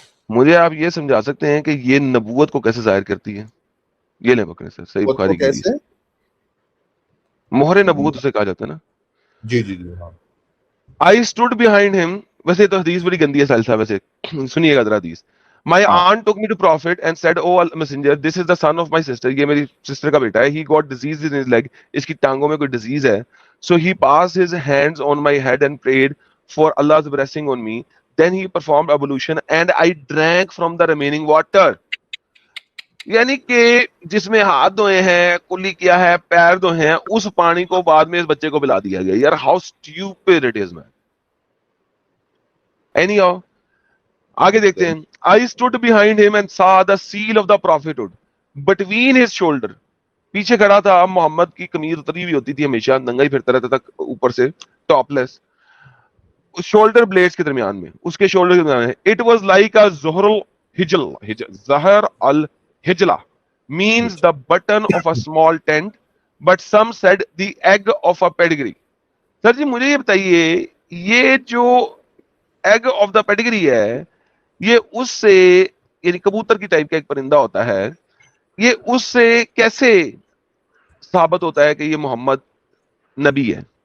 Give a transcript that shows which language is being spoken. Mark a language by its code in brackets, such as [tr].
[ur] مجھے آپ یہ سمجھا سکتے ہیں کہ یہ نبوت کو کیسے ظاہر کرتی ہے؟ یہ لیں بکرے سر, صحیح خود کو بخاری کی حدیث, کیسے؟ مہر نبوت اسے کہا جاتا ہے نا. جی جی جی ہاں. [en] I stood behind him. [ur] ویسے تو حدیث بڑی گندی ہے ساحل صاحب, ویسے سنیے گا ذرا حدیث. [en] My [ur] ہاں [en] aunt took me to prophet and said, "Oh messenger, this is the son of my sister." [ur] یہ میری سسٹر کا بیٹا ہے. [en] He got disease in his leg. [ur] اس کی ٹانگوں میں کوئی ڈیزیز ہے. [en] So he passed his hands on my head and prayed for Allah's blessing on me. Then he performed ablution and I drank from the remaining water. [ur] یعنی کہ جس میں ہاتھ دھوئے ہیں, کلی کیا ہے, پیر دھوئے ہیں, اس پانی کو بعد میں اس بچے کو پلا دیا گیا. یار [en] How stupid it is man. [ur] Any how آگے دیکھتے ہیں. [en] I stood behind him and saw the seal of the prophethood between his shoulder. [ur] پیچھے کھڑا تھا. اب محمد کی قمیض اتری ہوئی ہوتی تھی ہمیشہ, ننگا ہی پھرتا رہتا تھا اوپر سے, ٹاپ لیس, شولڈر بلیڈز کے درمیان میں, اس کے شولڈر کے درمیان میں. [en] It was like a زہر الحجل, زہر الحجلہ means the button of a small tent, but some said the egg of a pedigree. [ur] سر جی مجھے یہ بتائیے, یہ جو ایگ آف دا پیڈگری ہے, یہ اس سے, یعنی کبوتر کی ٹائپ کا ایک پرندہ ہوتا ہے, یہ اس سے کیسے ثابت ہوتا ہے کہ یہ محمد نبی ہے؟